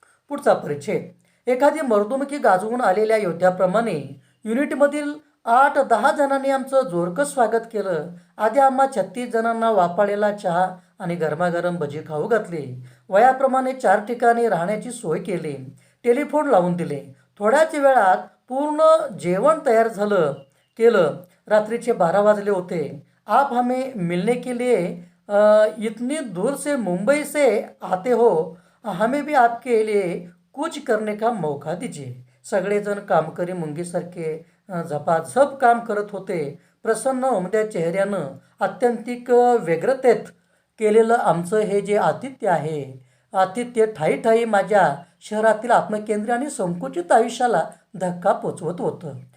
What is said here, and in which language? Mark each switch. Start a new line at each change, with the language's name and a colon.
Marathi: पुढचा परिच्छेद, एखादी मर्दुमकी गाजवून आलेल्या योद्ध्याप्रमाणे युनिटमधील 8-10 जणांनी आमचं जोरकं स्वागत केलं. आधी आम्हा 36 जणांना वाफाळलेला चहा आणि गरमागरम भजी खाऊ घातली. वयाप्रमाणे 4 ठिकाणी राहण्याची सोय केली. टेलिफोन लावून दिले. थोड्याच वेळात पूर्ण जेवण तयार केलं. रात्रीचे 12 वाजले होते.
Hindi: आप हमें मिलने के लिए इतनी दूर से मुंबई से आते हो, हमें भी आपके लिए कुछ करने का मौका दीजिए.
Marathi: सगळेजण कामकरी मुंगीसारखे झपाझप काम करत होते. प्रसन्न उमद्या चेहऱ्यानं आत्यंतिक व्यग्रतेत केलेलं आमचं हे जे आतिथ्य आहे, आतिथ्य ठायी ठायी माझ्या शहरातील आत्मकेंद्री आणि संकुचित आयुष्याला धक्का पोचवत होतं.